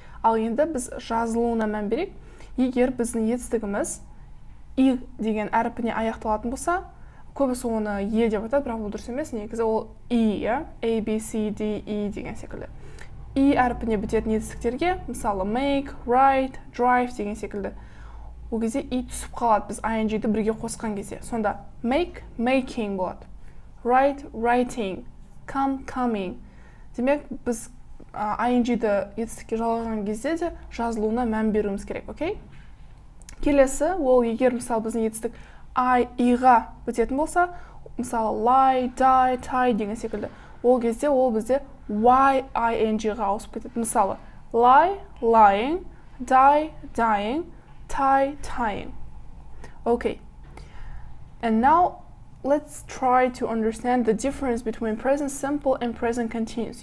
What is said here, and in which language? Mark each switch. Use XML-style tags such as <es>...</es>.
<kk>Ал енді біз жазылуына мән берейік. Егер біздің етістігіміз и деген әріпіне аяқталатын болса, көбісі оны е деп атады, бірақ бұл дұрыс емес. Негізі ол и, A, B, C, D, E деген секілді. И әріпіне бітетін етістіктерге, мысалы make, write, drive деген секілді. Ол кезде и түсіп қалады, біз ing-ді бірге қосқан кезде. Сонда make, making болады. Write, writing, come, coming. Демек, біз ing-ді етістікке жалғаған кезде де жазылуына мән беруіміз керек, окей? Келесі, ол егер мысалы біздің етістік i-ға бітетін болса, мысалы lie, die, tie деген секілді. Ол кезде ол бізде y-ing-ға ауысып кетеді. Мысалы lie, lying, die, dying, tie, tying. Okay.</kk> <en>And now let's try to understand the difference between present simple and present continuous.</en>